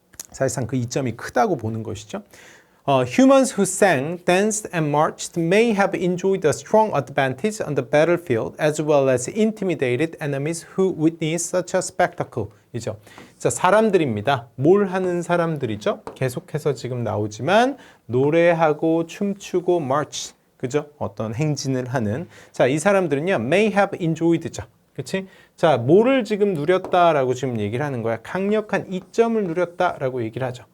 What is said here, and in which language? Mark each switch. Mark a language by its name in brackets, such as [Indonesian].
[Korean] 사실상 그 이점이 크다고 보는 것이죠. [English] Humans who sang, danced, and marched may have enjoyed a strong advantage on the battlefield as well as intimidated enemies who witnessed such a spectacle. [Korean] 이죠. 자, 사람들입니다. 뭘 하는 사람들이죠? 계속해서 지금 나오지만 노래하고 춤추고 march, 그죠? 어떤 행진을 하는. 자, 이 사람들은요, may have enjoyed죠. 그치? 자, 뭐를 지금 누렸다라고 지금 얘기를 하는 거야? 강력한 이점을 누렸다라고 얘기를 하죠.